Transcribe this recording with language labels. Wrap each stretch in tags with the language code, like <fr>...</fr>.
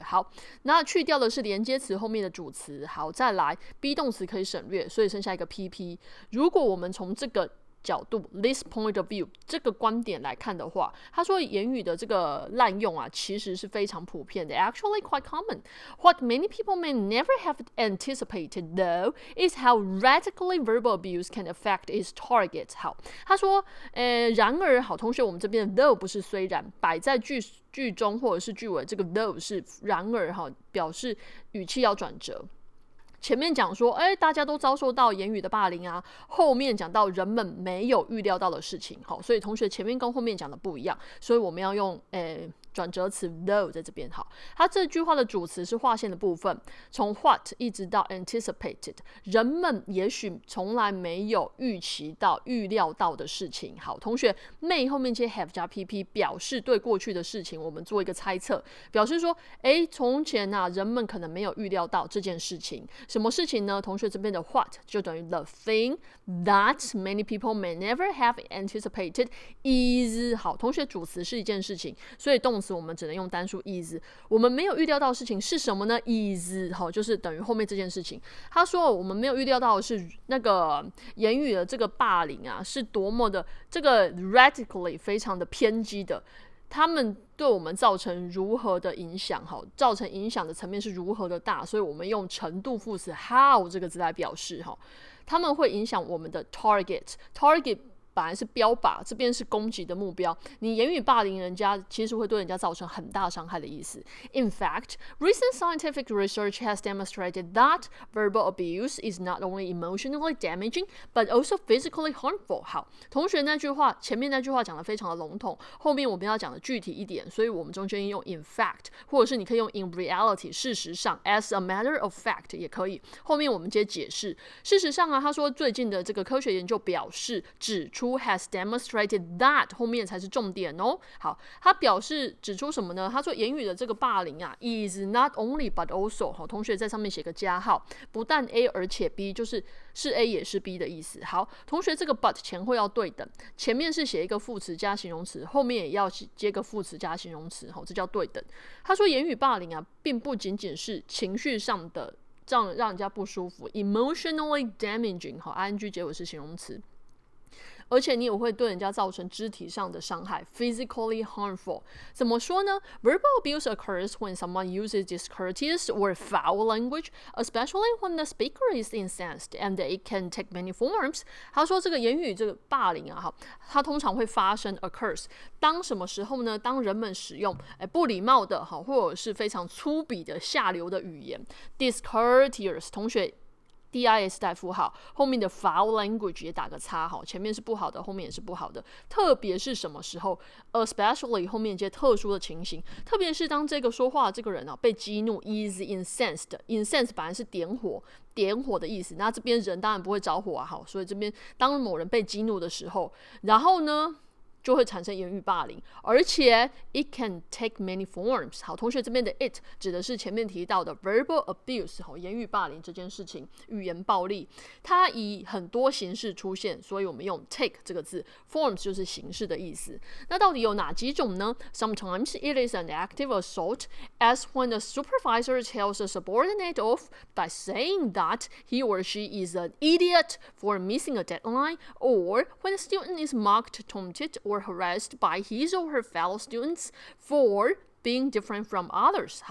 <zh>好，那去掉的是连接词后面的主词。好，再来 be 动词可以省略，所以剩下一个 pp。如果我们从这个角度</zh> <en>this point of view</en> <zh>这个观点来看的话，他说言语的这个滥用啊，其实是非常普遍的 ，</zh> <en>actually quite common. What many people may never have anticipated though is how radically verbal abuse can affect its target.</en> <zh>好，他说，然而，好，同学，我们这边的 though 不是虽然，摆在句中或者是句尾，这个 though 是然而，哈，表示语气要转折。前面讲说，大家都遭受到言语的霸凌啊，后面讲到人们没有预料到的事情，好，所以同学前面跟后面讲的不一样，所以我们要用转折词 though 在这边。好，它这句话的主词是划线的部分，从 what 一直到 anticipated， 人们也许从来没有预料到的事情。好，同学 may 后面接 have 加 pp， 表示对过去的事情我们做一个猜测，表示说，从前啊，人们可能没有预料到这件事情。什么事情呢？同学这边的</zh> <en>what</en> <zh>就等于</zh> <en>the thing that many people may never have anticipated is。</en> <zh>好，同学主词是一件事情，所以动词我们只能用单数 is。我们没有预料到的事情是什么呢？is 好，就是等于后面这件事情。他说我们没有预料到的是那个言语的这个霸凌啊，是多么的这个 radically 非常的偏激的。他们对我们造成如何的影响？好，造成影响的层面是如何的大？所以我们用程度副词 how 这个字来表示。哈，他们会影响我们的 target。本来是标靶，这边是攻击的目标。你言语霸凌人家，其实会对人家造成很大伤害的意思。</zh> <en>In fact, recent scientific research has demonstrated that verbal abuse is not only emotionally damaging, but also physically harmful.</en> <zh>好，同学前面那句话讲得非常的笼统，后面我们要讲的具体一点，所以我们中间用</zh> <en>in fact，</en> <zh>或者是你可以用</zh> <en>in reality，</en> <zh>事实上</zh> <en>as a matter of fact</en> <zh>也可以。后面我们接解释。事实上啊，他说最近的这个科学研究表示指出。</zh> <en>school has demonstrated that</en> <zh>后面才是重点哦。好，他表示指出什么呢？他说言语的这个霸凌啊</zh> <en>is not only but also</en> <zh>好，同学在上面写个加号，不但 A 而且 B 就是A也是 B 的意思。好，同学这个 but 前后要对等，前面是写一个副词加形容词，后面也要接个副词加形容词，好，这叫对等。他说言语霸凌啊，并不仅仅是情绪上的这样让人家不舒服 ，</zh> <en>emotionally damaging</en> <zh>好 ，ing 结尾是形容词。而且你也会对人家造成肢体上的伤害</zh> <en>physically harmful。</en> <zh>怎么说呢？</zh> <en>Verbal abuse occurs when someone uses discourteous or foul language, especially when the speaker is incensed, and it can take many forms。</en> <zh>他说这个言语这个霸凌啊，它通常会发生 occurs。当什么时候呢？当人们使用不礼貌的或者是非常粗鄙的下流的语言 discourteous。同学dis 带符号，后面的 foul language 也打个叉，前面是不好的，后面也是不好的。特别是什么时候 ，especially 后面接特殊的情形，特别是当这个说话的这个人被激怒 ，</zh> <en>is incensed</en> <zh>本来是点火的意思，那这边人当然不会着火啊，所以这边当某人被激怒的时候，然后呢？就会产生言语霸凌，而且</zh> <en>it can take many forms。</en> <zh>好，同学这边的 it 指的是前面提到的 verbal abuse， 言语霸凌这件事情，语言暴力，它以很多形式出现，所以我们用 take 这个字 ，forms 就是形式的意思。那到底有哪几种呢？</zh> <en>Sometimes it is an active assault, as when the supervisor tells a subordinate off by saying that he or she is an idiot for missing a deadline, or when a student is mocked, taunted, or harassed by his or her fellow students for being different from others。</en>